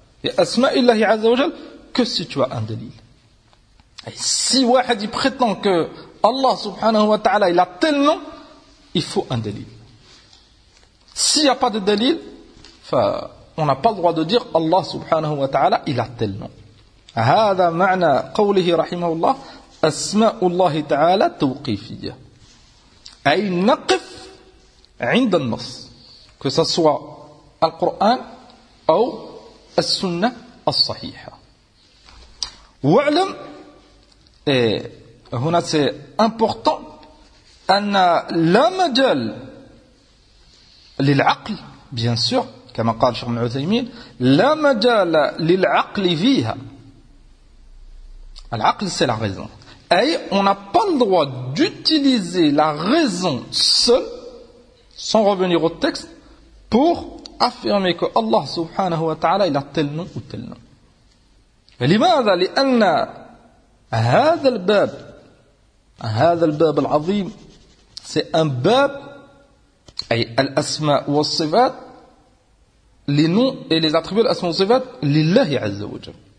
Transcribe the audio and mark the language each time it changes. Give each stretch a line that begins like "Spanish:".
French: Et
Arabic: asma'illahi azza wa jal,
French: que si tu as un délil. Et si wahid il prétend que Allah subhanahu wa ta'ala, il a tel nom, il faut un délil. S'il n'y a pas de délil, on n'a pas le droit de dire Allah subhanahu wa ta'ala, il a tel nom.
Arabic: Hada ma'na qawlihi rahimahullah. أسماء الله تعالى توقيفية أي نقف عند النص
French: que ce soit
Arabic: القرآن أو السنة الصحيحة وعلم هنا
French: c'est important
Arabic: أن لا مجال للعقل
French: bien sûr
Arabic: كما قال شيخ ابن عثيمين لا مجال للعقل فيها العقل
French: c'est la raison. Et on n'a pas le droit d'utiliser la raison seule, sans revenir au texte, pour affirmer que Allah subhanahu wa ta'ala il a tel nom ou tel nom.
Arabic: لماذا لأن هذا الباب هذا الباب العظيم
French: c'est un
Arabic: باب أي الأسماء والصفات
French: les noms et les attributs
Arabic: الأسماء والصفات لله عز وجل.